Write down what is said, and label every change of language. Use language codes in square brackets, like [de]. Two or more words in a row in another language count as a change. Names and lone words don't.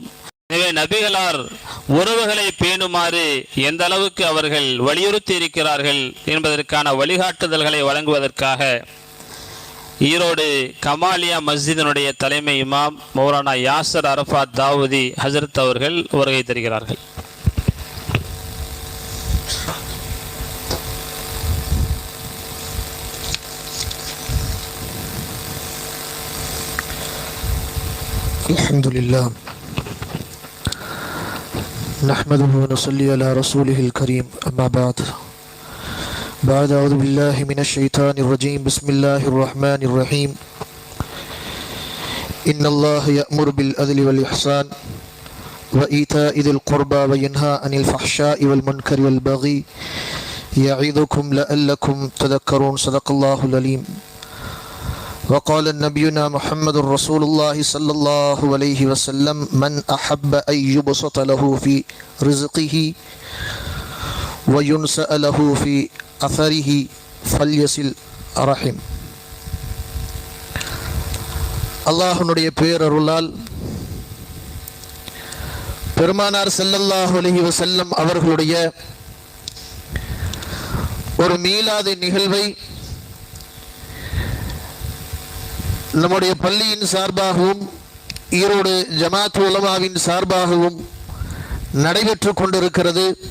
[ta] எனவே நபிகளார் உறவுகளை பேணுமாறு எந்த அளவுக்கு அவர்கள் வலியுறுத்தி இருக்கிறார்கள் என்பதற்கான வழிகாட்டுதல்களை வழங்குவதற்காக ஈரோடு கமாலியா மஸ்ஜிதினுடைய தலைமை இமாம் மௌலானா யாசர் அரஃபாத் தாவூதி ஹசரத் அவர்கள் வருகை தருகிறார்கள். [ar] அல்ஹம்துலில்லாஹ் نحمده ونصلي على رسوله الكريم أما بعد أعوذ بالله من الشيطان الرجيم بسم الله الرحمن الرحيم إن الله يأمر بالعدل والإحسان وإيتاء ذي القربى وينهى عن الفحشاء والمنكر والبغي يعظكم لعلكم تذكرون صدق الله العليم. وقال نبينا محمد رسول الله صلى الله عليه وسلم من أحب أن يبسط له في رزقه وينسأ له في أثره فليصل رحم. [ta] அல்லாஹ்வுடைய பேரருளால் பெருமானார் [ar] صلى الله عليه وسلم [ta] அவர்களுடைய ஒரு மீலாது நிகழ்வை நம்முடைய பள்ளியின் சார்பாகவும் ஈரோடு ஜமாத் உலமாவின் சார்பாகவும் நடைபெற்று கொண்டிருக்கிறது.